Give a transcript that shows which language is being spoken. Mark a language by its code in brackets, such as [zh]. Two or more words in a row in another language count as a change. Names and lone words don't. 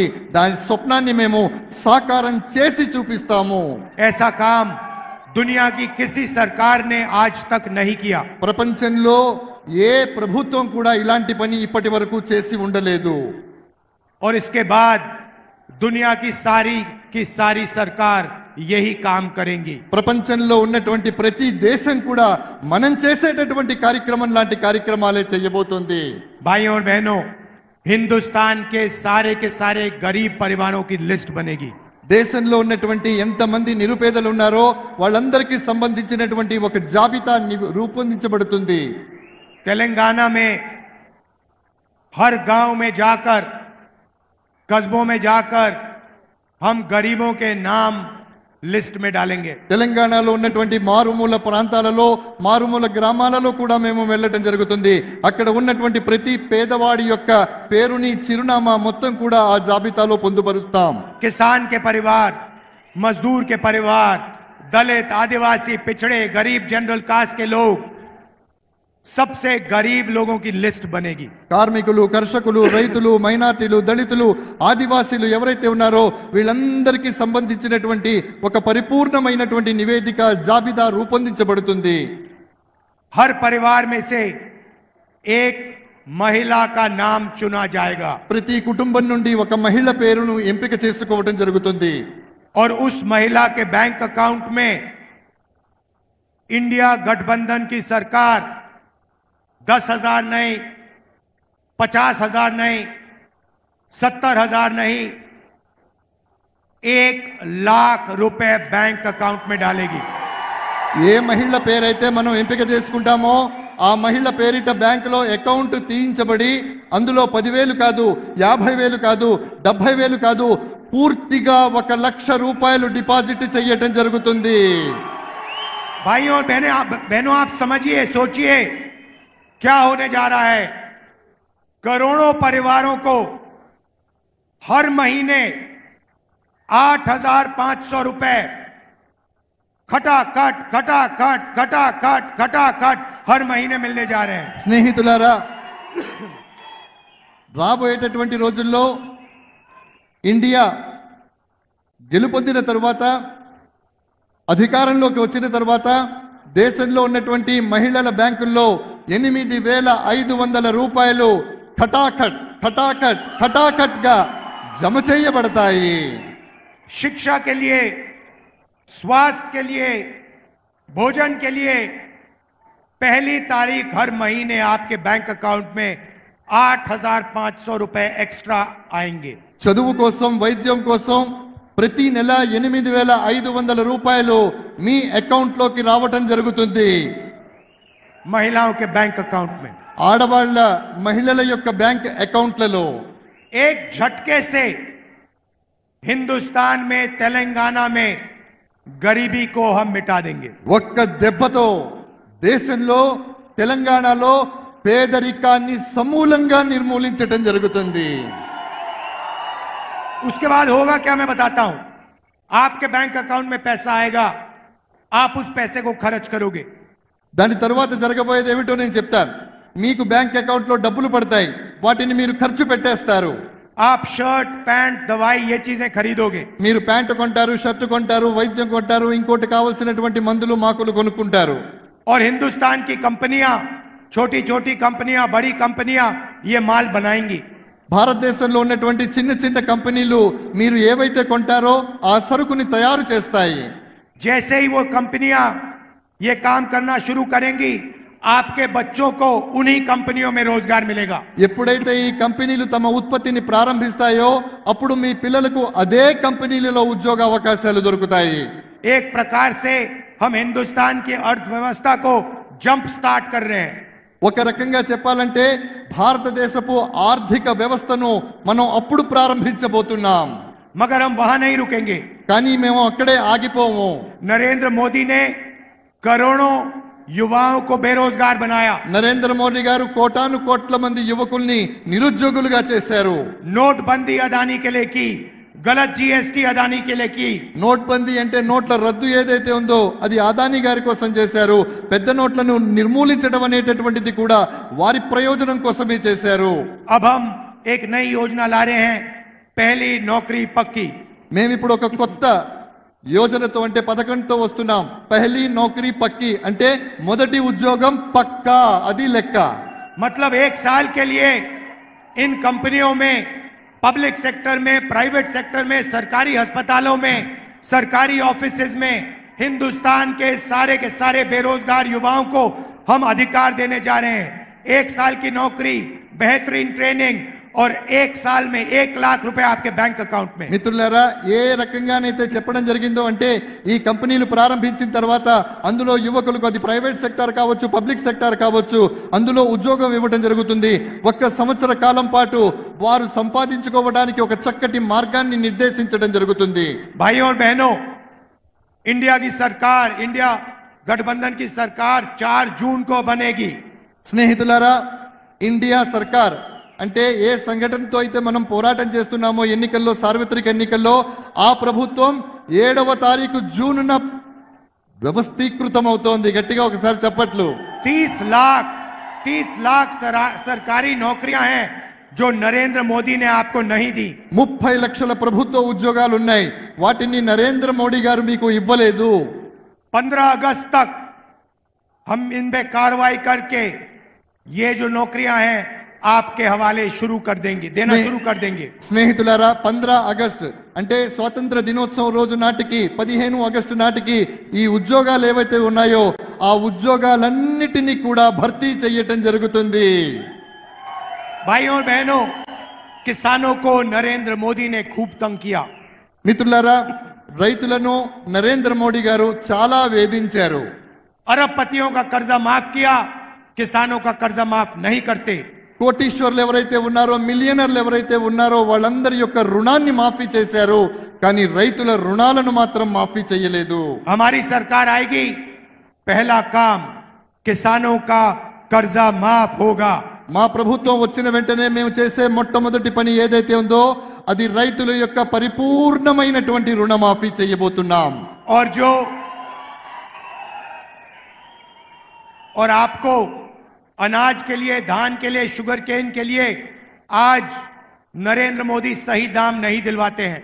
[te] దాని స్వప్నాన్ని మేము సాకారం చేసి చూపిస్తాము. [hi] ऐसा काम दुनिया की किसी सरकार ने आज तक नहीं किया. [te] ప్రపంచంలో ఏ ప్రభుత్వం కూడా ఇలాంటి పని ఇప్పటి వరకు చేసి ఉండలేదు. [hi] और इसके बाद दुनिया की सारी सरकार यही काम करेंगी. [te] ప్రపంచంలో ఉన్నటువంటి ప్రతి దేశం కూడా మనం చేసేటటువంటి కార్యక్రమం లాంటి కార్యక్రమాలే చేయబోతోంది. [hi] भाइयों और बहनों, हिंदुस्तान के सारे गरीब परिवारों की लिस्ट बनेगी. [te] దేశంలో ఉన్నటువంటి ఎంతమంది నిరుపేదలు ఉన్నారో వాళ్ళందరికీ సంబంధించినటువంటి ఒక జాబితా రూపొందించబడుతుంది. [hi] तेलंगाना में हर गांव में जाकर, कस्बों में जाकर हम गरीबों के नाम లిస్ట్ में डालेंगे. [te] తెలంగాణలో ఉన్నటువంటి మారుమూల ప్రాంతాలలో, మారుమూల గ్రామాలలో కూడా మేము వెళ్ళటం జరుగుతుంది. అక్కడ ఉన్నటువంటి ప్రతి పేదవాడి యొక్క పేరుని, చిరునామా మొత్తం కూడా ఆ జాబితాలో పొందుపరుస్తాం. [hi] किसान के परिवार, मजदूर के परिवार, दलित, आदिवासी, पिछड़े, गरीब, [en] general caste [hi] के लोग, सबसे गरीब लोगों की लिस्ट बनेगी. [te] కార్మికులు, కర్షకులు, రైతులు, మైనార్టీలు, దళితులు, ఆదివాసీలు ఎవరైతే ఉన్నారో వీళ్ళందరికీ సంబంధించినటువంటి ఒక పరిపూర్ణమైనటువంటి నివేదిక, జాబితా రూపొందించబడుతుంది. [hi] हर परिवार में से एक महिला का नाम चुना जाएगा. [te] ప్రతి కుటుంబం నుండి ఒక మహిళ పేరును ఎంపిక చేసుకోవడం జరుగుతుంది. [hi] और उस महिला के [en] bank account [hi] में इंडिया गठबंधन की सरकार 10,000 नहीं, 50,000 नहीं, 70,000 नहीं, 1 लाख रुपए [en] bank account [hi] में डालेगी. [te] ఏ మహిళ పేరైతే మనం ఎంపిక చేసుకుంటామో ఆ మహిళ పేరిట బ్యాంకులో అకౌంట్ తీయించబడి అందులో 10,000 కాదు, 50,000 కాదు, 70,000 కాదు, పూర్తిగా 1,00,000 రూపాయలు డిపాజిట్ చేయటం జరుగుతుంది. [hi] भाइयों और बहनों, आप समझिए, सोचिए क्या होने जा रहा है. करोड़ों परिवारों को हर महीने 8,500 रुपए खटाखट हर महीने मिलने जा रहे हैं. [te] స్నేహితులారా, రాబోయేటటువంటి రోజుల్లో ఇండియా గెలుపొందిన తర్వాత, అధికారంలోకి వచ్చిన తర్వాత దేశంలో ఉన్నటువంటి మహిళల బ్యాంకుల్లో 8,500 రూపాయలు ఖటాఖట్ గా జమ చేయబడతాయి. [hi] शिक्षा के लिए, स्वास्थ्य के लिए, भोजन के लिए पहली तारीख हर महीने आपके [en] bank account [hi] में 8,500 रुपए एक्स्ट्रा आएंगे. [te] చదువు కోసం, వైద్యం కోసం ప్రతి నెల 8,500 రూపాయలు మీ అకౌంట్ లోకి రావటం జరుగుతుంది. [hi] महिलाओं के [en] bank account [hi] में, [te] ఆడవాళ్ల, మహిళల యొక్క బ్యాంక్ అకౌంట్లలో [hi] एक झटके से हिंदुस्तान में, तेलंगाना में गरीबी को हम मिटा देंगे. [te] ఒక్క దెబ్బతో దేశంలో, తెలంగాణలో పేదరికాన్ని సమూలంగా నిర్మూలించటం జరుగుతుంది. [hi] उसके बाद होगा क्या, मैं बताता हूं. आपके [en] bank account [hi] में पैसा आएगा, आप उस पैसे को खर्च करोगे. [te] దాని తర్వాత జరగబోయేది ఏమిటో నేను చెప్తాను. మీకు [en] bank account [te] లో డబ్బులు పడతాయి, వాటిని మీరు ఖర్చు పెట్టేస్తారు. [hi] आप शर्ट, पैंट, दवाई, ये चीजें खरीदोगे. [te] మీరు ప్యాంటు కొంటారు, షర్ట్ కొంటారు, వైద్యం కొంటారు, ఇంకోటి కావాల్సినటువంటి మందులు, మాకులు కొనుక్కుంటారు. [hi] और हिंदुस्तान की कंपनियां, छोटी छोटी कंपनियां, बड़ी कंपनियां ये माल बनाएंगी. [te] భారతదేశంలో ఉన్నటువంటి చిన్న చిన్న కంపెనీలు మీరు ఏవైతే కొంటారో ఆ సరుకుని తయారు చేస్తాయి. [hi] जैसे ही वो कंपनियां ये काम करना शुरू करेंगी, आपके बच्चों को उन्हीं कंपनियों में रोजगार मिलेगा. [te] ఎప్పుడైతే ఈ కంపెనీలు తమ ఉత్పత్తిని ప్రారంభిస్తాయో అప్పుడు మీ పిల్లలకు అదే కంపెనీలలో ఉద్యోగ అవకాశాలు దొరుకుతాయి. [hi] एक प्रकार से हम हिंदुस्तान की अर्थव्यवस्था को [en] jump start [hi] कर रहे हैं. [te] ఒక రకంగా చెప్పాలంటే భారతదేశపు ఆర్థిక వ్యవస్థను మనం అప్పుడు ప్రారంభించబోతున్నాం. [hi] मगर हम वहां नहीं रुकेंगे. [te] కానీ మేము అక్కడే ఆగిపోము. [hi] नरेंद्र मोदी ने करोड़ों युवाओं को बेरोजगार बनाया. [te] నరేంద్ర మోడీ గారు కోటాను కోట్ల మంది యువకుల్ని నిరుద్యోగులుగా చేశారు. [hi] नोटबंदी अदानी के लिए की, गलत जीएसटी अदानी के लिए की. [te] నోట్బందీ అంటే నోట్ల రద్దు ఏదైతే ఉందో అది అదానీ గారి కోసం చేశారు. పెద్ద నోట్లను నిర్మూలించడం అనేటటువంటిది కూడా వారి ప్రయోజనం కోసమే చేశారు. [hi] अब हम एक नई योजना ला रहे हैं, पहली नौकरी पक्की. [te] మేము ఇప్పుడు ఒక కొత్త యోజనతో అంటే పథకంతో వస్తున్నాం. [hi] पहली नौकरी पक्की [te] అంటే మొదటి ఉద్యోగం పక్కా, అది లెక్క. [hi] मतलब 1 साल के लिए इन कंपनियों में, [en] public sector [hi] में, [en] private sector [hi] में, सरकारी अस्पतालों में, सरकारी ऑफिसेज में हिंदुस्तान के सारे बेरोजगार युवाओं को हम अधिकार देने जा रहे हैं. 1 साल की नौकरी, बेहतरीन ट्रेनिंग और 1 साल में 1 लाख रुपए आपके [en] bank account [hi] में. [te] మిత్రులారా, ఏ రకంగానైతే చెప్పడం జరిగిందో అంటే ఈ కంపెనీలు ప్రారంభించిన తర్వాత అందులో యువకులకు, అది [en] private sector [te] కావచ్చు, [en] public sector [te] కావచ్చు, అందులో ఉద్యోగం ఇవ్వడం జరుగుతుంది. 1 సంవత్సర కాలం పాటు వారు సంపాదించుకోవడానికి ఒక చక్కటి మార్గాన్ని నిర్దేశించడం జరుగుతుంది. [hi] भाइयों और बहनों, इंडिया की सरकार, इंडिया गठबंधन की सरकार 4 जून को बनेगी. [te] స్నేహితులారా, ఇండియా సర్కార్ అంటే ఏ సంఘటనతో అయితే మనం పోరాటం చేస్తున్నామో ఎన్నికల్లో, సార్వత్రిక ఎన్నికల్లో, ఆ ప్రభుత్వం 7వ తారీఖు జూన్న వ్యవస్థీకృతం అవుతోంది. గట్టిగా ఒకసారి చప్పట్లు. [hi] 30 लाख सरकारी नौकरियां हैं जो नरेंद्र मोदी ने आपको नहीं दी. [te] 30 లక్షల ప్రభుత్వ ఉద్యోగాలు ఉన్నాయి. వాటిని నరేంద్ర మోడీ గారు మీకు ఇవ్వలేదు. [hi] 15 अगस्त तक हम इन पे कार्रवाई करके ये जो नौकरियां हैं आपके हवाले शुरू कर देंगे, देना शुरू कर देंगे. [te] స్నేహితులారా, 15 ఆగస్టు అంటే స్వాతంత్ర దినోత్సవం రోజు నాటికి 15 ఆగస్టు నాటికి ఈ ఉద్యోగాలు ఏవైతే ఉన్నాయో ఆ ఉద్యోగాలన్నిటినీ కూడా భర్తీ చేయటం జరుగుతుంది. [hi] भाइयों और बहनों, किसानों को नरेंद्र मोदी ने खूब तंग किया. [te] మిత్రులారా, రైతులను నరేంద్ర మోడీ గారు చాలా వేధించారు. [hi] अरबपतियों का कर्जा माफ किया, किसानों का कर्जा माफ नहीं करते. [te] కోటీశ్వర్లు ఎవరైతే ఉన్నారో, మిలియనర్లు ఎవరైతే ఉన్నారో వాళ్ళందరి యొక్క రుణాన్ని మాఫీ చేశారు. కానీ రైతుల రుణాలను మాత్రం మాఫీ చేయలేదు. [hi] हमारी सरकार आएगी, पहला काम किसानों का कर्जा माफ होगा. [te] మా ప్రభుత్వం వచ్చిన వెంటనే మేము చేసే మొట్టమొదటి పని ఏదైతే ఉందో అది రైతుల యొక్క పరిపూర్ణమైనటువంటి రుణమాఫీ చేయబోతున్నాం. [hi] और आपको अनाज के लिए, धान के लिए, [en] sugar cane [hi] के लिए आज नरेंद्र मोदी सही दाम नहीं दिलवाते है.